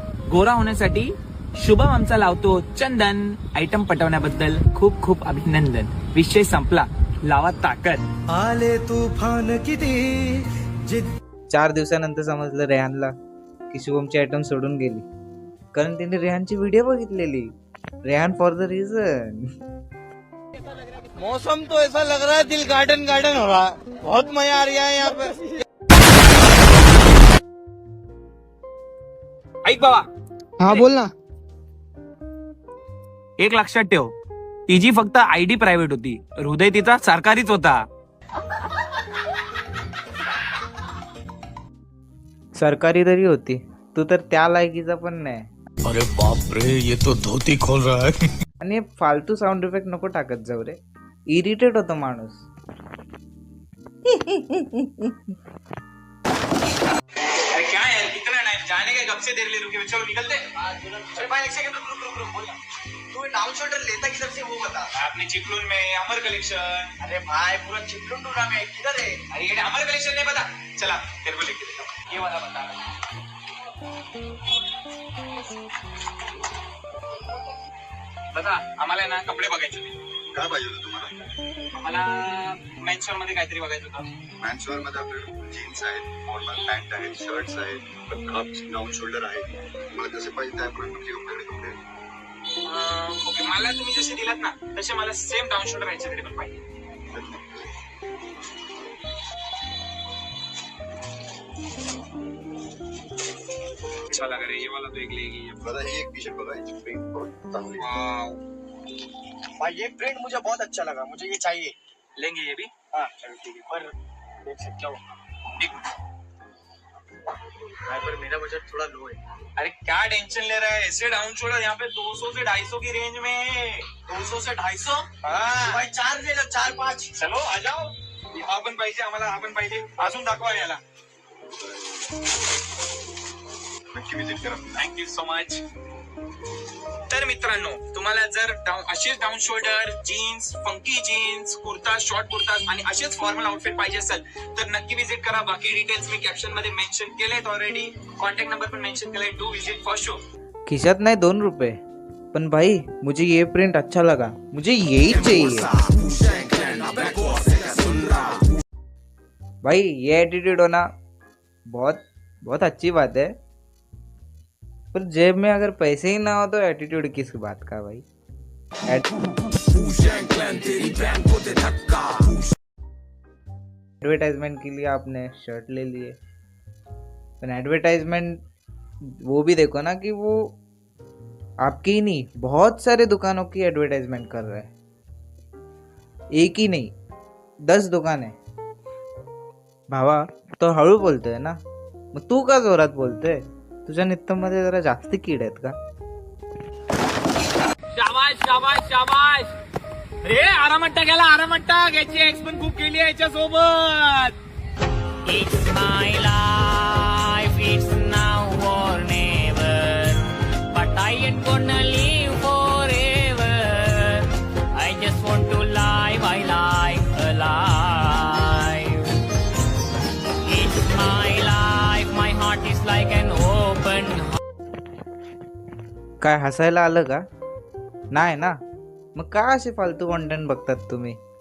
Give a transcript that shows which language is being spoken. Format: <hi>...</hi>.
<mr>गोरा होण्यासाठी शुभम आमचा लावतो चंदन. आयटम पटवण्याबद्दल खूप खूप अभिनंदन. विषय संपला, लावा ताकद. आले तूफान किती 4 दिवसानंतर समजलं रेहानला की शुभमची आयटम सोडून गेली, कारण तिने रेहानची व्हिडिओ बघितलेली.</mr> <en>Rehan for the reason.</en> <hi>मौसम तो ऐसा लग रहा है दिल गार्डन गार्डन हो रहा है. बहुत मजा आ रहा है यहाँ पे.</hi> <mr>ऐक बाबा.</mr> <hi>हाँ बोल ना.</hi> <mr>एक लक्षात ठेव, तिची फक्त ID प्रायव्हेट होती, हृदय तिचा सरकारीच होता. सरकारी तरी होती, तू तर त्या लायकीचा पण नाही.</mr> <hi>अरे बाप रे, ये तो धोती खोल रहा है.</hi> <mr>आणि फालतू साऊंड इफेक्ट नको टाकत जाऊ रे, इरिटेट होतो माणूस.</mr> <hi>अरे क्या यार कितना टाइम जाने के कब से देर ले रुके चलो निकलते अरे भाई एक सेकंड रुक बोल ना तू डाउन शोल्डर लेता किधर से वो बता। आपने चिपलून में अमर कलेक्शन अरे भाई पूरा चिपलून ढूंढा मैं किधर है। अरे ये अमर कलेक्शन नहीं पता चला तेरे को लेके देता हूं। ये वाला बता बता</hi> <mr>आम्हाला ना कपडे बघायचे होते काय पाहिजे होतं तुम्हाला आम्हाला मेन्सवेअर मध्ये काहीतरी बघायचं होतं मॅन्सवेअर मध्ये आपल्याकडे जीन्स आहेत फॉर्मल पॅन्ट आहेत शर्ट्स आहेत हाफ डाऊन शोल्डर आहेत तुम्हाला कसे पाहिजे त्याप्रमाणे तुमचे कपडे आहेत. ओके मला तुम्ही जसे दिलात ना तसे मला सेम डाऊन शोल्डर याच्याकडे पण पाहिजे</mr> <hi>अच्छा लग रहा है ये वाला तो एक लेगी</hi> <mr>बघा ही एक टी शर्ट बघा याची प्रिंट बहुत चांगली आहे. वाव</mr> <hi>भाई ये प्रिंट मुझे बहुत अच्छा लगा, मुझे ये चाहिए। लेंगे ये भी हाँ चलो ठीक है, पर देख सकते हो एक भाई पर मेरा बजट थोड़ा लो है। अरे क्या टेंशन ले रहा है ऐसे डाउन शोल्डर यहाँ पे 200 से 250 की रेंज में है 200 से 250 तो भाई 4 ले लो, 4-5। चलो आ जाओ</hi> <mr>हा पण पाहिजे आम्हाला हा पण पाहिजे अजून दाखवा याला नक्की विजिट करा.</mr> <en>thank you so much</en> <mr>तर मित्रांनो तुम्हाला जर असेच down shoulder jeans funky jeans kurta short kurta आणि असेच फॉर्मल आउटफिट पाहिजे असेल तर नक्की विजिट करा. बाकी डिटेल्स मी कॅप्शन मध्ये मेन्शन केलेत ऑलरेडी. कॉन्टॅक्ट नंबर पण मेन्शन केलाय.</mr> <en>Do visit for show.</en> <mr>खिशात नाही 2 रुपये पण</mr> <hi>भाई मुझे ये प्रिंट अच्छा लगा, मुझे यही चाहिए भाई. ये एटीट्यूड होना बहुत बहुत अच्छी बात है, पर जेब में अगर पैसे ही ना हो तो एटीट्यूड किस बात का भाई. एडवर्टाइजमेंट के लिए आपने शर्ट ले लिए, पर एडवर्टाइजमेंट वो भी देखो ना कि वो आपकी ही नहीं बहुत सारे दुकानों की एडवर्टाइजमेंट कर रहा है. एक ही नहीं 10 दुकान है.</hi> <mr>भावा तो हळू बोलतोय ना, मग तू का जोरात बोलतोय. तुझ्या नित्तमध्ये जरा जास्त कीड आहेत का. शाबाश शाबाश शाबाश. रे आरामट्टा गेला आरामट्टा याची एक्स पण खूप केली आहे याच्या सोबत.</mr> <en>It's my life it's now or never but I am gonna live forever. I just want to live my life alive. It's my life my heart is like an open.</en> <mr>काय हसायला आलं का. नाही ना, मग का असे फालतू कॉन्टेंट बघतात तुम्ही.</mr>